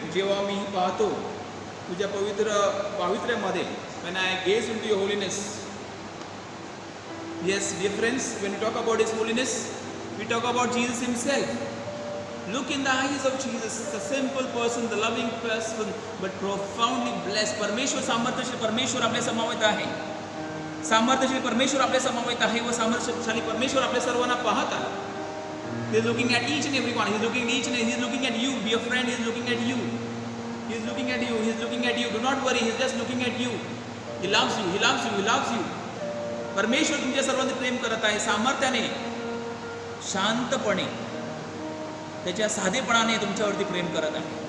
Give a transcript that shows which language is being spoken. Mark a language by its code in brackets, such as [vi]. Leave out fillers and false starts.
[mr] जेव्हा मी पाहतो तुझ्या पवित्र पावित्र्यामध्ये. [en] When I gaze into your holiness. Yes, dear friends, when we talk about His holiness, we talk about Jesus Himself. Look in the eyes of Jesus, the simple person, the loving person, but profoundly blessed. [mr] परमेश्वर सामर्थ्यशील परमेश्वर आपल्या समवेत आहे. सामर्थ्यशील परमेश्वर आपल्या समवेत आहे व सामर्थ्यशाली परमेश्वर आपल्या सर्वांना पाहत आहे. [en] He is looking at each and every one. He is looking at each and he is looking at you. Be a friend. He is looking at you. He is looking at you. He is looking at you. Do not worry. He is just looking at you. He loves you. He loves you. He loves you. [mr] परमेश्वर तुमच्या सर्वांनी प्रेम करत आहे. सामर्थ्याने, शांतपणे, त्याच्या साधेपणाने तुमच्यावरती प्रेम करत आहे.